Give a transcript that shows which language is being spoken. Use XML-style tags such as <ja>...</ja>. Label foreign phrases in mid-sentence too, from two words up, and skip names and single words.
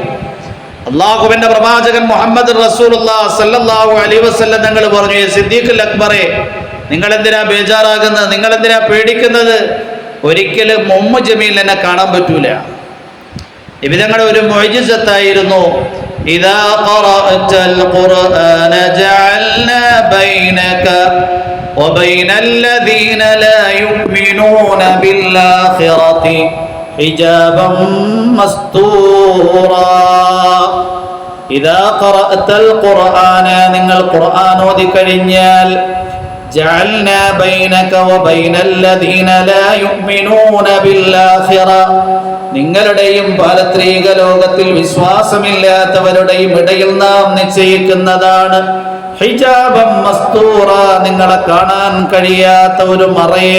<ml>അള്ളാഹുവിന്റെ പ്രവാചകൻ മുഹമ്മദ്</ml> <ar>رسول الله صلى الله عليه وسلم</ar> <ml>തങ്ങൾ പറഞ്ഞു, സിദ്ദീഖുൽ അക്ബറെ, നിങ്ങൾ എന്തിനാ ബേജാറാകുന്നത്, നിങ്ങൾ എന്തിനാ പേടിക്കുന്നത്? ഒരിക്കലും ഉമ്മു ജമീൽ എന്നെ കാണാൻ പറ്റൂല. ഇവരുടെ ഒരു മുഅ്ജിസത്തായിരുന്നു.</ml> <ar>إذا قرأت القرآن جعلنا بينك وبين الذين لا يؤمنون بالآخرة حجابا مستورا. إذا قرأت القرآن</ar> <ml>നിങ്ങൾ ഖുർആൻ ഓതി കഴിഞ്ഞാൽ</ml> <ar>جعلنا بينك وبين الذين لا يؤمنون بالآخرة</ar> <ml>നിങ്ങളുടെയും പാരത്രിക ലോകത്തിൽ വിശ്വാസമില്ലാത്തവരുടെയും ഇടയിൽ നാം നിശ്ചയിക്കുന്നതാണ്</ml> <ar>حجابا مستورا</ar> <ml>നിങ്ങളെ കാണാൻ കഴിയാത്ത ഒരു മറയെ.</ml>